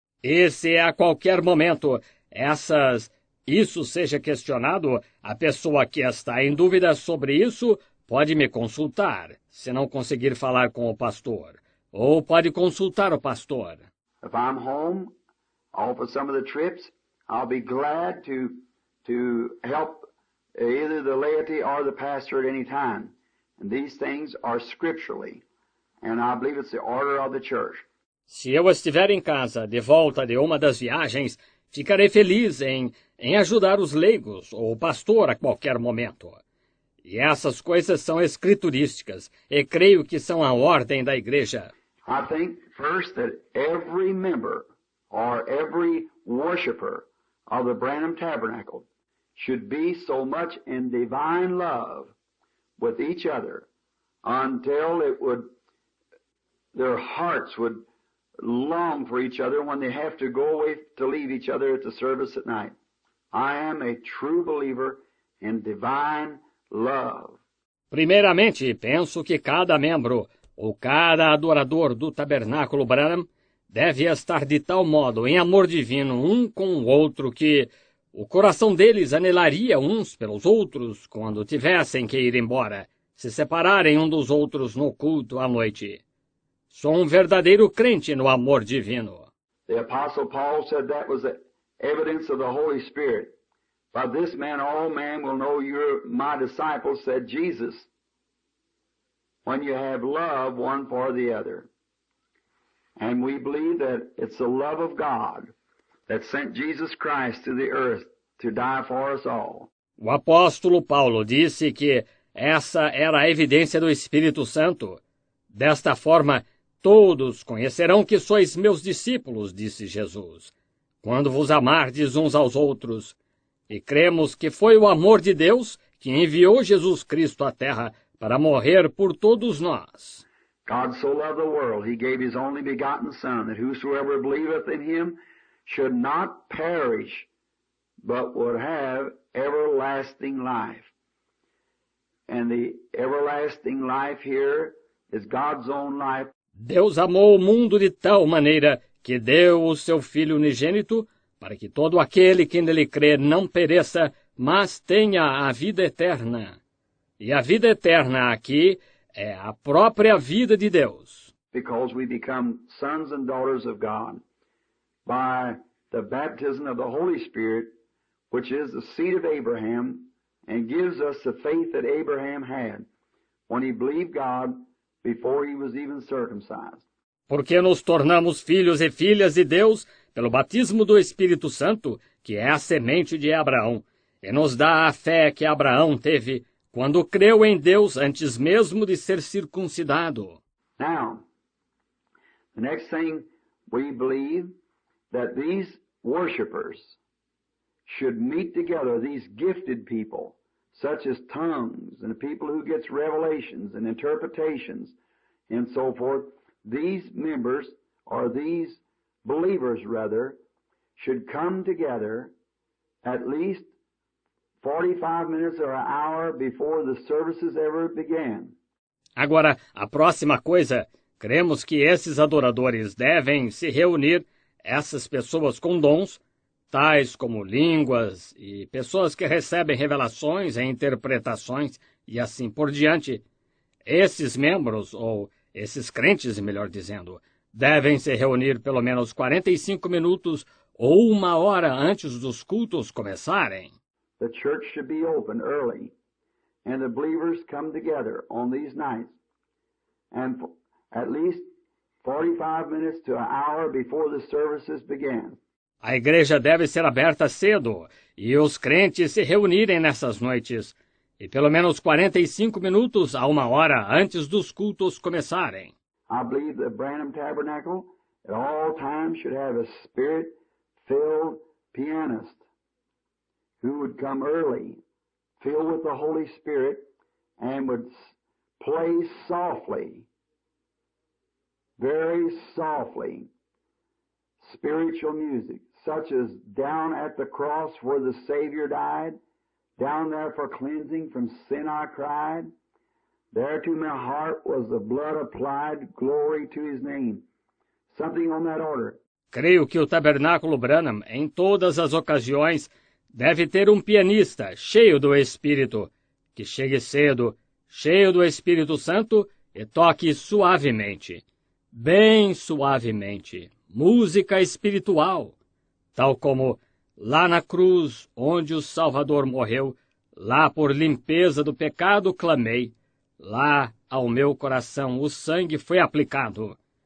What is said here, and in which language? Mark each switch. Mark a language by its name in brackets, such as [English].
[Portuguese] E se a qualquer momento isso seja questionado, a pessoa que está em dúvida sobre isso pode me consultar, se não conseguir falar com o pastor, ou pode consultar o pastor. [English] If I'm home, for some of the trips, I'll be glad to help either the laity or the pastor at any time. And these things are scripturally, and I believe it's the order of the church. [Portuguese] Se eu estiver em casa, de volta de uma das viagens, ficarei feliz em ajudar os leigos ou o pastor a qualquer momento. E essas coisas são escriturísticas, e creio que são a ordem da igreja. [English] I think first that every member or every worshiper of the Branham Tabernacle should be so much in divine love with each other until their hearts would long for each other when they have to go away to leave each other at the service at night. I am a true believer in divine love. [Portuguese] Primeiramente, penso que cada membro ou cada adorador do Tabernáculo Branham deve estar de tal modo em amor divino um com o outro que o coração deles anelaria uns pelos outros quando tivessem que ir embora, se separarem um dos outros no culto à noite. Sou um verdadeiro crente no amor divino. [English] The Apostle Paul said that was the evidence of the Holy Spirit. By this man all men will know you're my disciples, said Jesus, when you have love one for the other. And we believe that it's the love of God that sent Jesus Christ to the earth to die for us all. [Portuguese] O apóstolo Paulo disse que essa era a evidência do Espírito Santo. Desta forma, todos conhecerão que sois meus discípulos, disse Jesus, quando vos amardes uns aos outros. E cremos que foi o amor de Deus que enviou Jesus Cristo à terra para morrer por todos nós. [English] God so loved the world, he gave his only begotten Son, that whosoever believeth in him should not perish, but would have everlasting life. And the everlasting life here is God's own life. [Portuguese] Deus amou o mundo de tal maneira que deu o seu Filho unigênito para que todo aquele que nele crê não pereça, mas tenha a vida eterna. E a vida eterna aqui é a própria vida de Deus. [English] Because we become sons and daughters of God by the baptism of the Holy Spirit, which is the seed of Abraham, and gives us the faith that Abraham had when he believed God before he was even circumcised. [Portuguese] Porque nos tornamos filhos e filhas de Deus pelo batismo do Espírito Santo, que é a semente de Abraão, e nos dá a fé que Abraão teve quando creu em Deus antes mesmo de ser circuncidado. [English] Now, the next thing we believe that these worshipers should meet together, these gifted people, such as tongues and people who gets revelations and interpretations and so forth. These members, or these believers rather, should come together at least 45 minutes or an hour before the services ever began. [Portuguese] Agora, a próxima coisa, cremos que esses adoradores devem se reunir, essas pessoas com dons, tais como línguas e pessoas que recebem revelações e interpretações e assim por diante. Esses membros, ou esses crentes, melhor dizendo, devem se reunir pelo menos 45 minutos ou uma hora antes dos cultos começarem. [English] The church should be open early, and the believers come together on these nights, and at least 45 minutes to an hour before the services began. [Portuguese] A igreja deve ser aberta cedo e os crentes se reunirem nessas noites, e pelo menos 45 minutos a uma hora antes dos cultos começarem. [English] I believe the Branham Tabernacle at all times should have a spirit-filled pianist who would come early, filled with the Holy Spirit, and would play softly, very softly, spiritual music, such as Down at the Cross where the Savior died, down there for cleansing from sin I cried, there to my heart was the blood applied, glory to his name. Something on that order. [Portuguese] Creio que o Tabernáculo Branham, em todas as ocasiões, deve ter um pianista cheio do Espírito, que chegue cedo, cheio do Espírito Santo e toque suavemente, bem suavemente, música espiritual, tal como lá na cruz onde o Salvador morreu, lá por limpeza do pecado clamei, lá ao meu coração o sangue foi aplicado.